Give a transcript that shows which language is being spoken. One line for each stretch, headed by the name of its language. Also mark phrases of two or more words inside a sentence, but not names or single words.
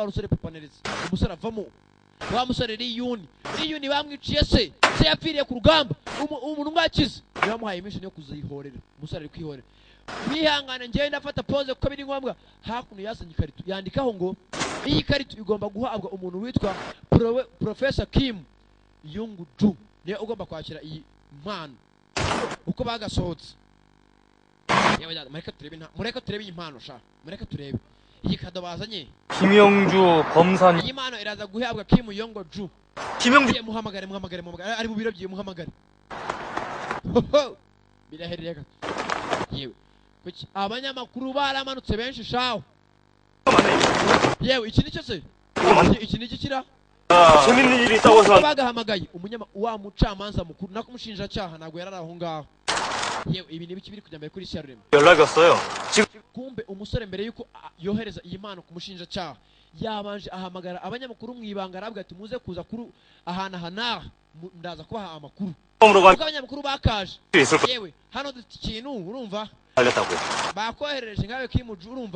Kinyarwanda: rusore papa neretse umusore avamo wa musore riyuni bamwiciye se yapfiriye ku rugamba umuntu mwakize yamuhaye mission yo kuzihorera umusore ari kwihorera bihangana ngiye ndafata pose kuko biri ngombwa hakuno yazanye ikarito yandikaho ngo iyi karito igomba guhabwa umuntu witwa Professor Kim Yong Ju niyo ugomba kwakira iyi mpano uko bagasohotse yewe dada mureka turebe iyi mpano sha mureka turebe iyi kado bazanye
Korean: 김영주 검사님.
Kinyarwanda: iyi mpano iraza guhabwa Kim Yong Ju
Korean: 김영주
Kinyarwanda: muhamagare ari mu biro byiye muhamagare birahereye yewe kuki abanyamakuru baramanutse benshi shaho yewe iki nicyo se iki niki kira
Korean: 재밌는 일이 있다고 해서
Kinyarwanda: bagahamagaye wa mucamanza mukuru nako umushinjacyaha ntabwo yarari aho ngaho yewe ibi nibiki biri kujya mbere kuri Sharurema
Korean: 연락이 왔어요.
Kinyarwanda: kumbe umusore mbere yuko yohereza iyi mpano ku mushinjacyaha yabanje ahamagara abanyamakuru mu ibanga arabwira ati muze kuza kuri ahana ndaza kubaha amakuru kuko abanyamakuru bakaje yewe hano dufite ikintu urumva
Korean: 알렸다고요.
Kinyarwanda: bakoherereje nkawe kimuju urumva